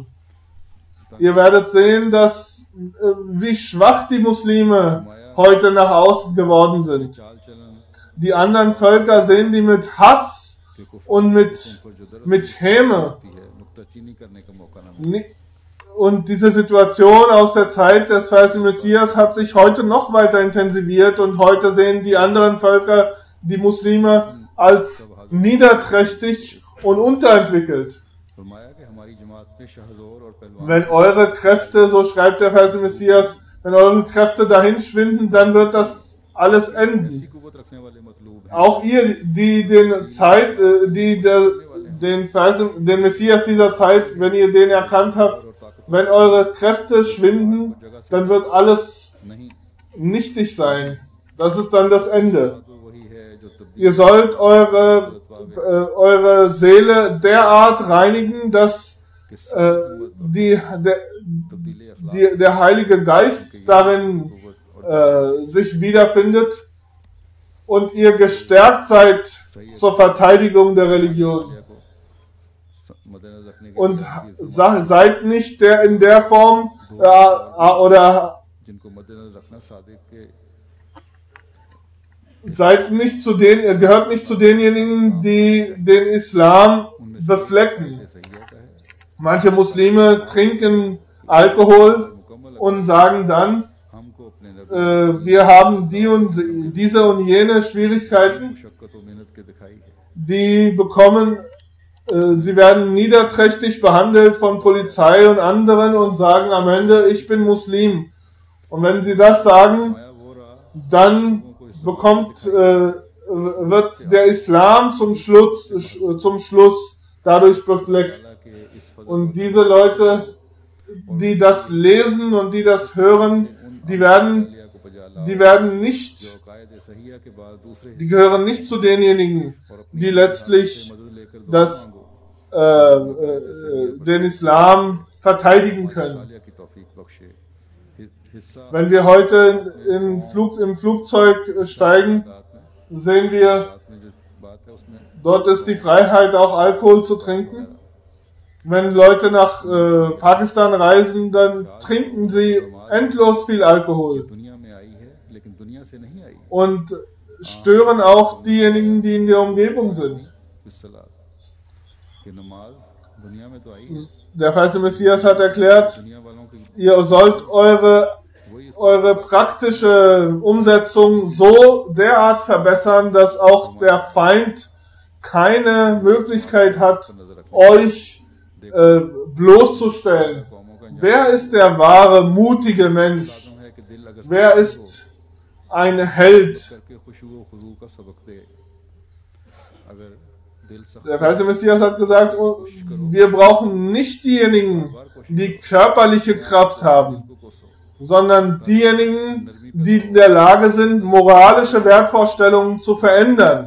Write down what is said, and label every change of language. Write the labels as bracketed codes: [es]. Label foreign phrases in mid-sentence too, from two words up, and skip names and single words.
[de] Ihr werdet sehen, wie schwach die Muslime heute nach außen geworden sind. [ur] چال چلن [de] Die anderen Völker sehen die mit Hass [ur] کے کفر [de] und mit Häme. [ur] ہوتی ہے نکتہ چینی کرنے کا موقع نہ ملے [de] Und diese Situation aus der Zeit des Versen Messias hat sich heute noch weiter intensiviert und heute sehen die anderen Völker die Muslime als niederträchtig und unterentwickelt. [ur] فرمایا کہ ہماری جماعت میں شہ زور اور پہلوان [de] Wenn eure Kräfte, so schreibt der Verse Messias, wenn eure Kräfte dahin schwinden, dann wird das alles [ur] ऐसी [de] enden. [ur] قوت رکھنے والے مطلوب ہیں [de] Auch ihr, die den Messias dieser Zeit, wenn ihr den erkannt habt, wenn eure Kräfte schwinden, dann wird alles [ur] नहीं [de] nichtig sein. Das ist dann das Ende. [ur] تو وہی ہے جو تبدیل [de] Ihr sollt eure Seele derart reinigen, dass der Heilige Geist darin sich wiederfindet und ihr gestärkt seid zur Verteidigung der Religion. [ur] کو مدنظر رکھنے کے [de] Und [ur] लिए [de] seid nicht in der Form oder [ur] جن کو مدنظر رکھنا صادق کے [de] gehört nicht zu denjenigen, die den Islam beflecken. [ur] صحیحہ کا ہے [de] Manche Muslime trinken Alkohol und sagen dann, [ur] ہم کو اپنے نبی [de] wir haben diese und jene Schwierigkeiten, [ur] مشقت اور محنت کے دکھائی ہے [de] sie werden niederträchtig behandelt von Polizei und anderen und sagen am Ende, ich bin Muslim. Und wenn sie das sagen, [ur] آیا وہ رہا [de] dann wird der Islam zum Schluss dadurch befleckt. [ur] کہ اس فضل [de] Und diese Leute, die das lesen und die das hören, die werden nicht, [ur] جو قائد صحیحہ کے بعد دوسرے [de] die gehören nicht zu denjenigen, die letztlich [ur] مدد لے کر دعا مانگو [de] den Islam verteidigen können. [ur] صالحہ کی توفیق بخشے حصہ [de] Wenn wir heute im Flugzeug steigen, sehen wir, [ur] بات میں جو بات ہے اس میں [de] dort ist die Freiheit, auch Alkohol zu trinken. Wenn Leute nach Pakistan reisen, dann trinken sie endlos viel Alkohol [ur] دنیا میں آئی ہے لیکن دنیا سے نہیں آئی [de] und stören auch diejenigen, die in der Umgebung sind. [ur] بالصلوٰۃ کہ نماز دنیا میں تو آئی ہے [de] Der Verse Messias hat erklärt, [ur] دنیا والوں کی [de] ihr sollt eure praktische Umsetzung so derart verbessern, dass auch der Feind keine Möglichkeit hat, euch bloßzustellen. Wer ist der wahre, mutige Mensch? [ur] ہے کہ دل اگر [de] Wer ist ein Held? [ur] کر کے خشوع اور خضوع کا سبق دے اگر دل سخت [de] Der Verse Messias hat gesagt, wir brauchen nicht diejenigen, die körperliche Kraft haben, [ur] کو کوسو [de] sondern diejenigen, die in der Lage sind, moralische Wertvorstellungen zu verändern